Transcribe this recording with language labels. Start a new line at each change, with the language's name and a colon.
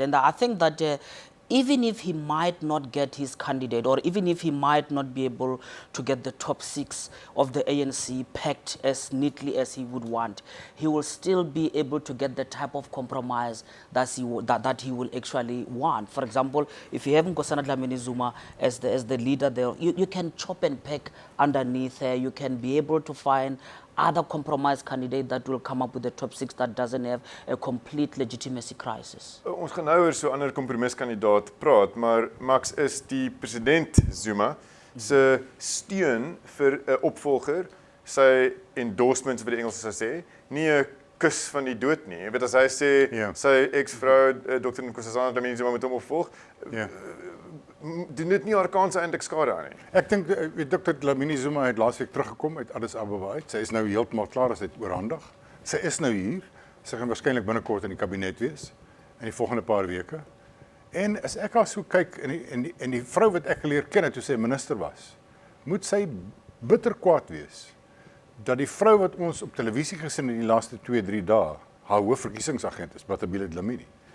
English: And I think that even if he might not get his candidate, or even if he might not be able to get the top 6 of the ANC packed as neatly as he would want, he will still be able to get the type of compromise that he will actually want. For example, if you have Nkosazana Dlamini Zuma as the leader there, you can chop and pack underneath there. You can be able to find other compromise candidate that will come up with the top 6 that doesn't have a complete legitimacy crisis.
Afrikaans: Ons gaan nou oor so 'n ander kompromiskandidaat praat, maar Max, is die president Zuma se steun vir 'n opvolger, sy endorsements wat die Engels sou sê, nie 'n kus van die dood nie. Jy weet, as hy sê sy ex-vrou Dr. Nkosazana Dlamini Zuma moet hom opvolg, doen dit nie Afrikaanse eintlik skade aan nie. Ek dink Dr. Dlamini Zuma het laasweek teruggekom uit Addis Ababa uit. Sy is nou heeltemal klaar as dit oorhandig. Sy is nou hier. Sy gaan waarskynlik binnekort in die kabinet wees in die volgende paar weke. En as ek haar so kyk en die vrou wat ek geleer ken het toe sy minister was, moet sy bitter kwaad wees dat die vrou wat ons op televisie gesien in die laaste 2-3 dae haar hoofverkiesingsagent is, Batabile Dlamini.